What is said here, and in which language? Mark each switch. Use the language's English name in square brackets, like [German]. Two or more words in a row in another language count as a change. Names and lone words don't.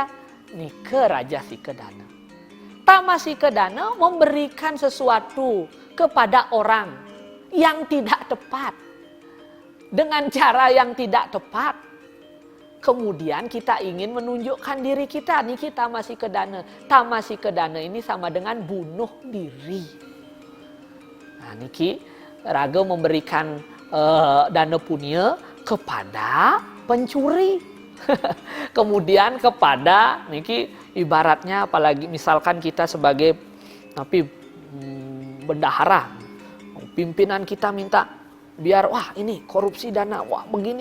[Balinese] Nike rajasika dana. [Indonesian] Tamasika dana memberikan sesuatu kepada orang yang tidak tepat, dengan cara yang tidak tepat. Kemudian kita ingin menunjukkan diri kita. [Balinese] Niki tamasika dana. [Indonesian] Tamasika dana ini sama dengan bunuh diri. Nah, niki raga memberikan dana punya kepada pencuri. Kemudian kepada niki ibaratnya, apalagi misalkan kita sebagai bendahara, pimpinan kita minta biar wah ini korupsi dana, wah begini.